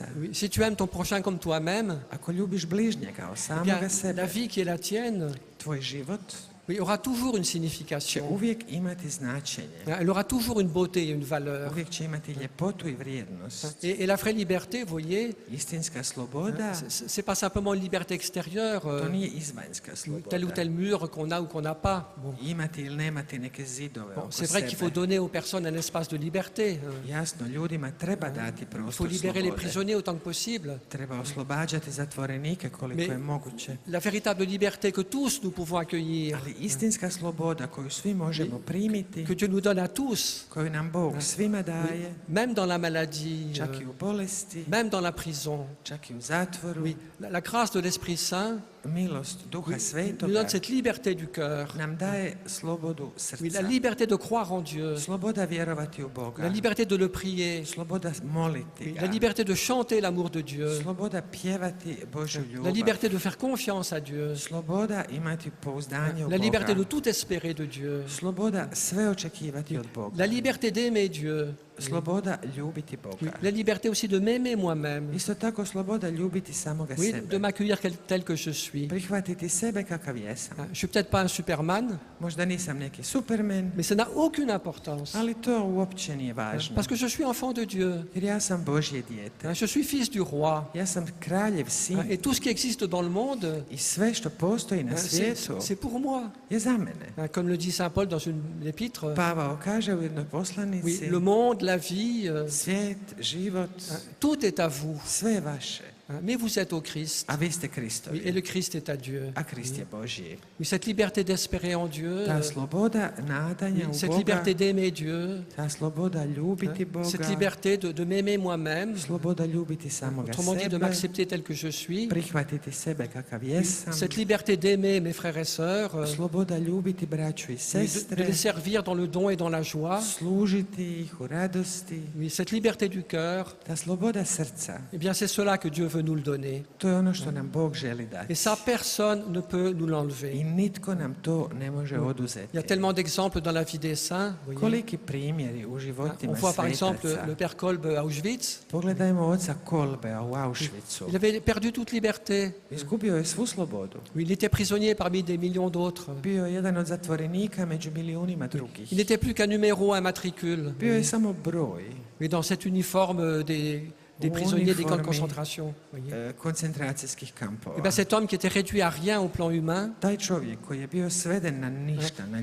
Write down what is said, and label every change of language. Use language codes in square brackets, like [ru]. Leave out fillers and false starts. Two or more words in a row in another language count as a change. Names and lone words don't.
[fr] oui, si tu aimes ton prochain comme toi-même, [hr] ako ljubiš bližnjega kao [fr] eh bien, [hr] samoga sebe, [fr] la vie qui est la tienne, [hr] tvoj život [fr] oui, aura toujours une [hr] će [fr] signification. [hr] uvijek imati značenje. [fr] Elle aura toujours une beauté et une valeur. [hr] Uvijek će imati ljepotu i vrijednost. [fr] Et la vraie liberté, vous voyez, [hr] Istinska sloboda, [fr] c'est pas simplement une liberté extérieure, [hr] to nije izvanjska [fr] tel ou [hr] sloboda. [fr] tel mur qu'on a ou qu'on n'a pas. Bon. [hr] Imati ili nemati neke zidove [fr] Bon, [hr] oko [fr] c'est vrai qu'il faut [hr] sebe. [fr] donner aux personnes un espace de liberté. [hr] Jasno, ljudima treba dati [fr] Il faut [hr] prostor [fr] libérer les [hr] slobode. [fr] prisonniers autant que possible. [hr] Treba oslobađati zatvorenike koliko [fr] Mais- [hr] je moguće. [fr] La véritable liberté que tous nous pouvons accueillir, [hr] Ali istinska sloboda koju svi možemo primiti, [fr] que Dieu nous donne à tous, [hr] koju nam Bog svima daje, [fr] même dans la maladie, [hr] čak i u bolesti, [fr] même dans la prison. [hr] čak i u zatvoru. [fr] Oui, la grâce de l'Esprit Saint [hr] milost Duha [fr] nous [hr] Svetoga [fr] donne cette liberté du cœur, [hr] nam daje slobodu [fr] oui, la [hr] srca, [fr] liberté de croire en Dieu, [hr] sloboda vjerovati u Boga, [fr] la liberté de le prier, [hr] sloboda moliti [fr] oui, [hr] ga, [fr] la liberté de chanter l'amour de Dieu, [hr] sloboda pjevati Božju [fr] la [hr] ljubav, [fr] liberté de faire confiance à Dieu, [hr] sloboda imati pouzdanje u [fr] la liberté de [hr] Boga, [fr] tout espérer de Dieu, [hr] sloboda sve očekivati od [fr] la [hr] Boga, [fr] liberté d'aimer Dieu, [hr] sloboda ljubiti [fr] oui, [hr] Boga. [fr] la liberté aussi de m'aimer moi-même, [hr] Isto tako sloboda ljubiti samoga [fr] oui, [hr] sebe, [fr] de m'accueillir tel que je suis. [hr] prihvatiti sebe kakav jesam. [fr] Je ne suis peut-être pas un Superman, [hr] Možda nisam neki supermen, [fr] mais ça n'a aucune importance, [hr] ali to uopće nije važno. [fr] parce que je suis enfant de Dieu, [hr] Jer ja sam Božje dijete. [fr] je suis fils du roi, [hr] Ja sam kraljev sin [fr] et tout ce qui existe dans le monde, [hr] i sve što postoji na svijetu [fr] c'est pour moi. [hr] je za mene. [fr] Comme le dit Saint Paul dans une épître, [hr] Pavao kaže u jednoj [fr] oui, [hr] poslanici, [fr] le monde, la vie, [hr] svijet, život, [fr] tout est à vous, [hr] sve je vaše, [fr] mais vous êtes au Christ, [hr] a vi ste [fr] oui, et [hr] Kristovi, [fr] le Christ est à Dieu. [hr] a Krist je Božji. [fr] Oui, cette liberté d'espérer en Dieu, [hr] Ta sloboda [fr] oui, [hr] nadanja u [fr] cette [hr] Boga, [fr] liberté d'aimer Dieu, [hr] ta sloboda ljubiti [fr] cette [hr] Boga, [fr] liberté de m'aimer moi-même, [hr] sloboda ljubiti samoga [fr] autrement dit de [hr] sebe, [fr] m'accepter tel que je suis, [hr] prihvatiti sebe kakav jesam, [fr] cette liberté d'aimer mes frères et sœurs, [hr] sloboda ljubiti braću i [fr] oui, de [hr] sestre, [fr] les servir dans le don et dans la joie, [hr] služiti ih u radosti, [fr] oui, cette liberté du cœur, [hr] ta sloboda srca, [fr] eh bien c'est cela que Dieu veut nous le donner. [hr] to je ono što nam Bog želi dati. [fr] Et ça, personne ne peut nous [hr] I [fr] l'enlever. [hr] nitko nam to ne može [fr] Il y a [hr] oduzeti. [fr] tellement d'exemples dans la vie des saints. Vous voyez. [hr] Koliki primjeri u [fr] On [hr] životima [fr] voit par exemple [hr] svetaca. [fr] le père Kolbe à Auschwitz. [hr] Pogledajmo oca Kolbea u Auschwitzu. [fr] Il avait perdu toute liberté. [hr] Izgubio je svu slobodu. [fr] Oui, il était prisonnier parmi des millions d'autres. [hr] Bio je jedan od zatvorenika među milijunima drugih. [fr] Il n'était plus qu'un numéro, un matricule. [hr] Bio je samo broj [fr] Oui, dans cet uniforme des prisonniers des camps de Uniformé. concentration. Vous voyez. [hr] koncentracijskih kampova. [fr] Eh bien, cet homme qui était réduit à rien au plan humain, [hr] Taj čovjek koji je bio sveden na ništa na